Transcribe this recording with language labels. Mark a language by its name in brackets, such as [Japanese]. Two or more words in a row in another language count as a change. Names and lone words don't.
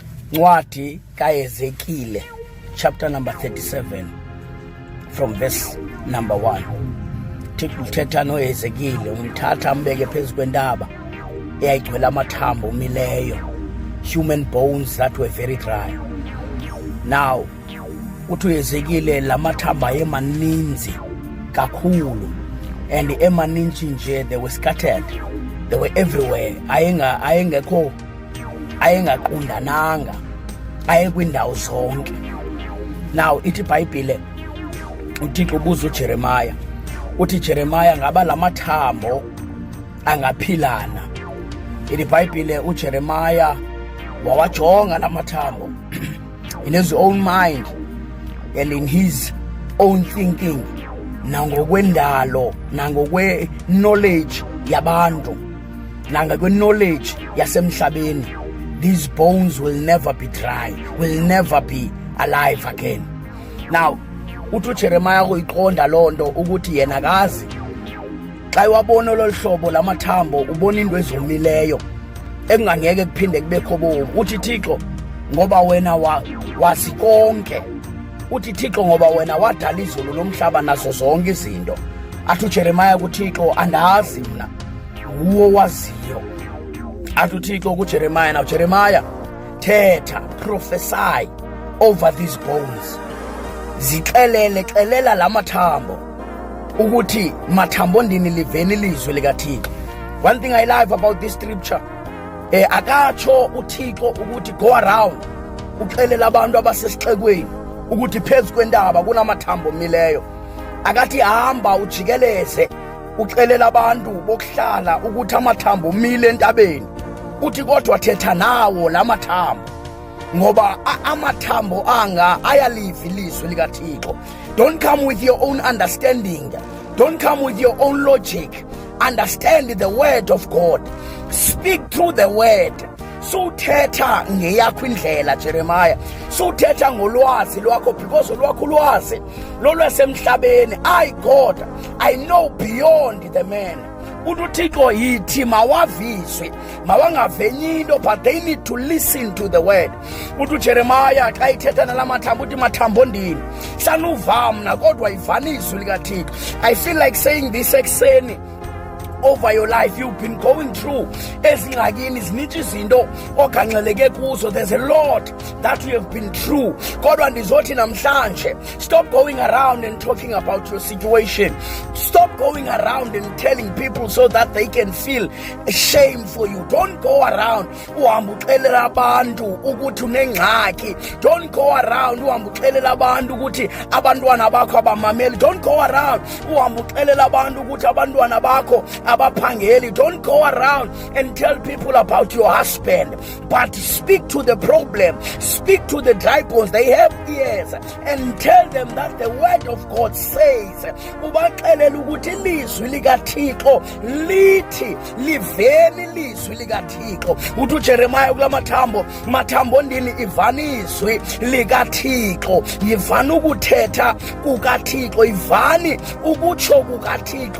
[Xhosa] Ncwadi kaEzekile, [English] chapter number 37, from verse number 1. [Xhosa] Thixo uthetha noEzekile, umthatha ambeke phezu kwentaba eyayigcwele amathambo omileyo, [English] human bones that were very dry. [Xhosa] Now uthi uEzekile la mathambo ayemaninzi kakhulu, and emaninzi nje, [English] they were scattered, they were everywhere. [Xhosa] Ayengaqundananga, ayekwindawo zonke. Now ithi iBhayibhile, uThixo ubuza uJeremiah, uthi Jeremiah, ngaba la mathambo angaphilana? Ithi iBhayibhile uJeremiah wawajonga la mathambo [English] in his own mind and in his own thinking, [Xhosa] nangokwendalo, nangokwe-knowledge yabantu, nangokwe-knowledge yasemhlabeni. [English] These bones will never be dry, will never be alive again. [Xhosa] Now uthi uJeremiah kuyiqonda loo nto ukuthi yena akazi, xa wabona lolu hlobo lamathambo ubona into ezomileyo ekungangeke kuphinde kubekho bomi. Uthi Thixo, ngoba wena wazi konke, uthi Thixo, ngoba wena wadala izulu lomhlaba nazo zonke izinto. Athi uJeremiah kuThixo, andazi mna, nguwe waziyo. Athi uThixo kuJeremiah, now Jeremiah, thetha, [English] prophesy over these bones. [Xhosa] Xelela la mathambo ukuthi mathambo ndini liveni ilizwi likaThixo. [English] One thing I love about this scripture, [Xhosa] akatsho uThixo ukuthi [English] go around [Xhosa] uxelela abantu abasesixekweni ukuthi phezu kwentaba kunamathambo omileyo. Akathi hamba ujikeleze uxelela abantu bokuhlala ukuthi amathambo omile entabeni. Uthi kodwa thetha nawo la mathambo, ngoba amathambo anga ayaliva ilizwi likaThixo. [English] Don't come with your own understanding, don't come with your own logic. Understand the word of God, speak through the word. [Xhosa] Suthetha ngeyakho indlela Jeremiah, suthetha ngolwazi lwakho, because olwakho ulwazi lolwasemhlabeni. [English] I God, I know beyond the man. [Xhosa] uThixo yithi mawavizwe, mawangavenyi into, [English] but they need to listen to the word. [Xhosa] uJeremiah xa ithetha nalamathambo uthi mathambo ndini sanuva mna kodwa ivani izwi likaThixo. [English] I feel like saying this ekuseni over your life. You've been going through [Xhosa] ezingxakini, zininzi izinto oganxeleke kuzo. [English] There's a lot that you have been through. [Xhosa] Kodwa ndizothi namhlanje, [English] stop going around and talking about your situation. Stop going around and telling people so that they can feel shame for you. Don't go around [Xhosa] uhamba uxelela abantu ukuthi unengxaki. [English] Don't go around [Xhosa] uhamba uxelela abantu ukuthi abantwana bakho abamameli. [English] Don't go around [Xhosa] uhamba uxelela abantu ukuthi abantwana bakho abaphangeli. [English] Don't go around and tell people about your husband, but speak to the problem, speak to the dry bones. They have ears, and tell them that the word of God says, [Xhosa] ubaxelela ukuthi ilizwi likaThixo lithi liveni ilizwi likaThixo. uthi uJeremiah kula mathambo ndini ivani izwi likaThixo, yivani ukuthetha kukaThixo, ivani ukutsho kukaThixo.